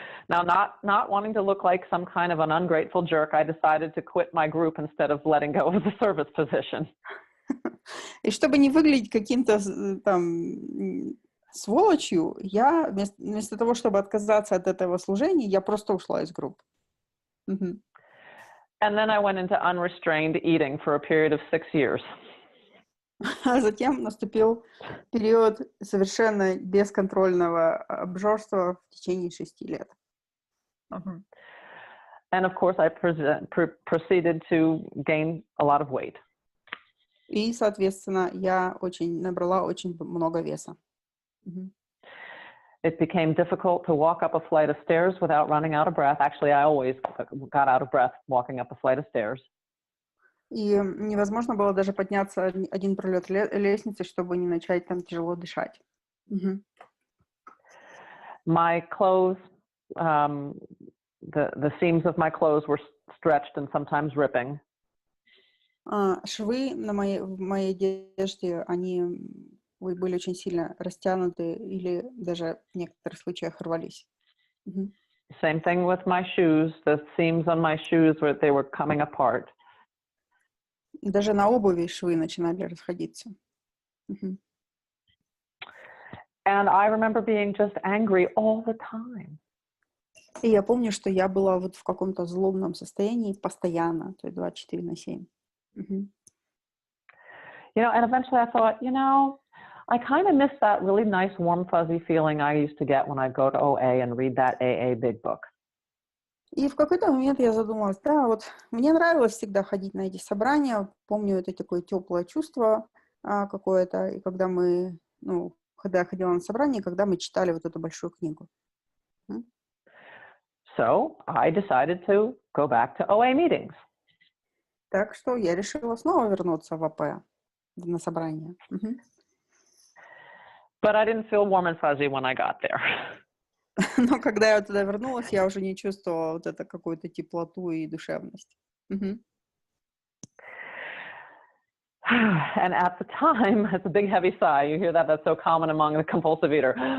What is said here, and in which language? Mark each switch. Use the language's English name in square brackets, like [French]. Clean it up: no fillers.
[English] Now, not wanting to look like some kind of an ungrateful jerk, I decided to quit my group instead of letting go of the service position. [Russian] И чтобы не выглядеть каким-то там сволочью, я вместо того, чтобы отказаться от этого служения, я просто ушла из группы. [English] And then I went into unrestrained eating for a period of 6 years. [Russian] А затем наступил период совершенно бесконтрольного обжорства в течение 6 лет. [English] And of course, I proceeded to gain a lot of weight. [Russian] И, соответственно, я набрала очень много веса. [English] It became difficult to walk up a flight of stairs without running out of breath. Actually, I always got out of breath walking up a flight of stairs. [Russian] И невозможно было даже подняться один пролет лестницы, чтобы не начать там тяжело дышать. Мгм. [English] My clothes, the seams of my clothes were stretched and sometimes ripping. [Russian] Швы в моей одежде, они были очень сильно растянуты или даже в некоторых случаях рвались. Мгм. [English] Same thing with my shoes. The seams on my shoes they were coming apart. [Russian] И даже на обуви швы начинали расходиться. Мгм. [English] And I remember being just angry all the time. [Russian] И я помню, что я была вот в каком-то злобном состоянии постоянно, то есть 24/7. Мгм. [English] And eventually I thought, I kind of miss that really nice, warm, fuzzy feeling I used to get when I go to OA and read that AA big book. [Russian] И в какой-то момент я задумалась, да, вот мне нравилось всегда ходить на эти собрания, помню это такое теплое чувство какое-то, и когда когда я ходила на собрание, когда мы читали вот эту большую книгу. [English] So I decided to go back to OA meetings. [Russian] Так что я решила снова вернуться в АП, на собрание. Мгм. [English] But I didn't feel warm and fuzzy when I got there. [Russian] Но когда я туда вернулась, я уже не чувствовала вот это какую-то теплоту и душевность. Мгм. [English] And at the time, it's a big heavy sigh. You hear that? That's so common among the compulsive eater.